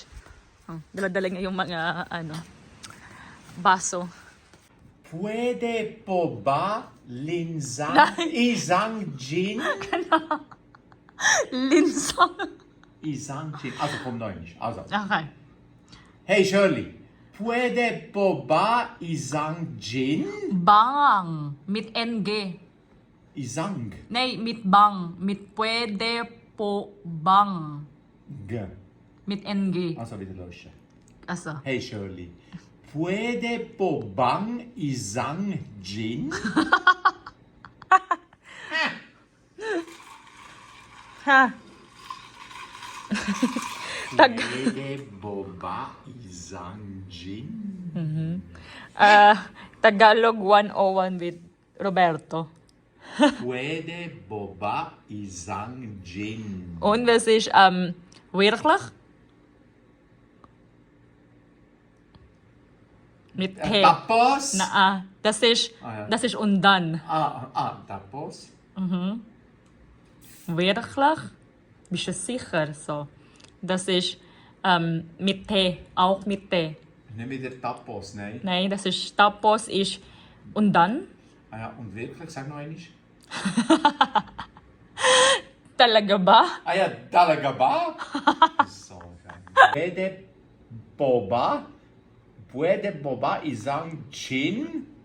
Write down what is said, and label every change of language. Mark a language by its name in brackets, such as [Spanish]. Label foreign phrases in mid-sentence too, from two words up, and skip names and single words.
[Filipino] Dala-dala niya yung mga baso. Pwede po ba isang gin? Linsang. isang gin. [German] Also vom Neuen. Also. Okay. [Filipino] Hey Shirley, pwede po ba isang gin? [German] Bang. Mit NG. [Filipino] Isang. [German] Nej, mit bang. Mit [Filipino] pwede po bang. G. [German] Mit NG. Also bitte los. Asa. [Filipino] Hey Shirley, pwede po bang isang gin? Ha. Pwede po ba isang gin? [English] Tagalog 101 with Roberto. [Filipino] Pwede po ba isang gin? [German] Und was ist, wirklich? Mit T. [Filipino] Tapos? [German] Das ist, Ah, ja. das ist und dann. [Filipino] Tapos? [German] Wirklich? Bist du sicher? So. Das ist, mit T. Auch mit T. Nicht mit der Tapos, nein. Nein, das ist, tapos ist und dann. Ah ja, und wirklich? Sag noch einmal. [Filipino] Talaga ba? [German] Ah ja, [Filipino] talaga ba? So, pwede po ba? Pwede po ba isang gin?